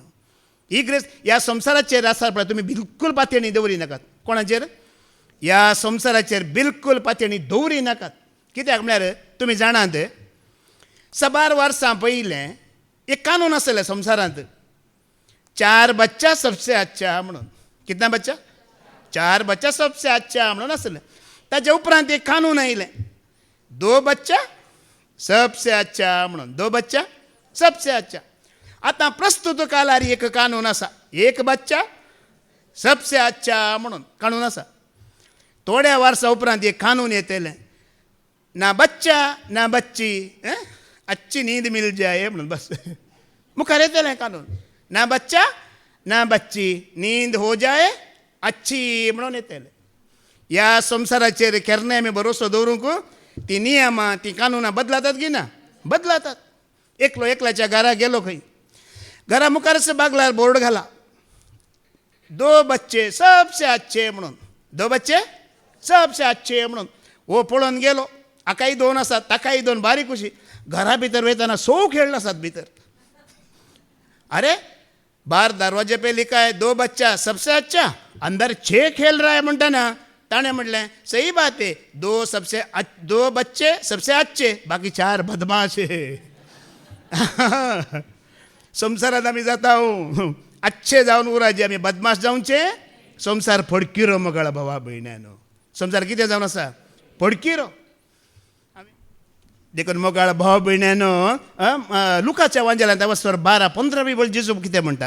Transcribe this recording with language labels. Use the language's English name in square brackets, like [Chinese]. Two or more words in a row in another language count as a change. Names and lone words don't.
[Konkani] ही ग्रेस्त ह्या संवसाराचेर आसा पळय तुमी बिलकूल पातयणी दवरी नाकात. कोणाचेर? ह्या संवसाराचेर बिलकूल पातयणी दवरी नाकात. कित्याक म्हळ्यार तुमी जाणात 12 वर्सां पयलें एक कानून आसलें संवसारांत. [Hindi] 4 बच्चा सबसे अच्छा म्हणून. कितना बच्चा? 4 बच्चा सबसे अच्छा [Konkani] म्हणून आसलें. ताच्या उपरांत एक कानून आयलें [Hindi] 2 बच्चा सबसे अच्छा [Konkani] म्हणून. [Hindi] 2 बच्चा सबसे अच्छा. [Konkani] आतां प्रस्तुत कालार एक कानून आसा [Hindi] 1 बच्चा सबसे अच्छा [Konkani] म्हणून कानून आसा. थोड्या वर्सां उपरांत एक कानून येतलें [Hindi] ना बच्चा ना बच्ची, अच्छी नींद मिल जाए म्हणून. [Konkani] बस मुखार येतलें कानून. [Hindi] ना बच्चा ना बच्ची, नींद हो जाए अच्छी [Konkani] म्हणून येतलें. ह्या संवसाराचेर केन्नाय आमी भरोसो दवरूंक ती नियमां ती कानुनां बदलातात की ना? बदलातात. एकलो एकल्याच्या घरा गेलो खंय, घरा मुखारच बागलार बोर्ड घाला [Hindi] 2 बच्चे सबसे अच्छे [Konkani] म्हणून. [Hindi] 2 बच्चे सबसे अच्छे [Konkani] म्हणून. हो पळोवन गेलो. हाकाय 2 आसात, ताकाय 2, बारीक कशी. घरा भितर वयताना 100 खेळ आसात भितर. [Hindi] अरे बाहर दरवाजे पे लिखा है 2 बच्चा सबसे अच्छा, अंदर 6 खेल रहा है [Konkani] म्हणटा ना. ताणें म्हटलें [Hindi] सही बात है, 2 बच्चे सबसे अच्छे, बाकी 4 बदमाश है. [Konkani] संवसारात आमी जाता अच्छे जावन उराचे, आमी बदमाश जावचे. संवसार फडकिरो मोगाळ भावा भयण्यानो. संवसार कितें जावन आसा? फडकिरो. देखून मोगाळ भाव भयण्यानो लुकाच्या वांजेलांत वस्तर 12-15 बोल जेजू कितें म्हणटा.